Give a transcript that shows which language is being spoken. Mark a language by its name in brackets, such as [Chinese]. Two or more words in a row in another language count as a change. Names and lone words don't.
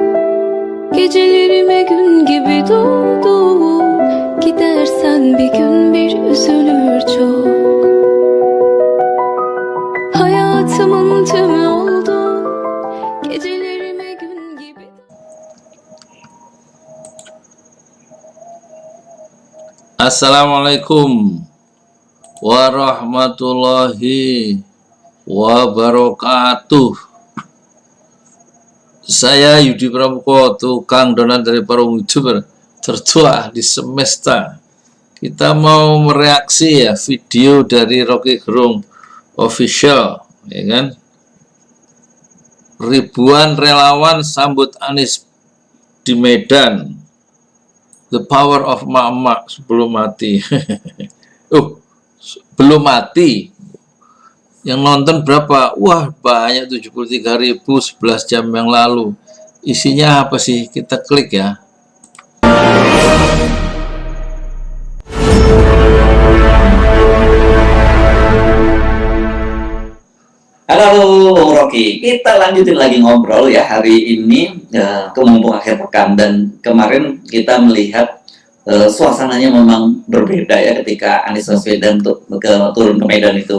[Turkish] Gecelerime gün gibi doğdun. Gidersen bir gün bir üzülür çok. Hayatımın tümü oldun. Gecelerime gün gibi. [Arabic] السلام عليكم ورحمة الله وبركاته. [Indonesian] Saya Yudi Pramuko, tukang donat dari para YouTuber tertua di semesta. Kita mau mereaksi ya video dari Rocky Gerung official, ya kan? Ribuan relawan sambut Anies di Medan. [English] The power of mama [Indonesian] sebelum mati. Belum mati. Yang nonton berapa? Wah, banyak, 73.000 11 jam yang lalu. Isinya apa sih? Kita klik ya. Halo Bung Rocky, kita lanjutin lagi ngobrol ya hari ini ke mumpung akhir pekan, dan kemarin kita melihat suasananya memang berbeda ya ketika Anies Baswedan turun ke Medan itu.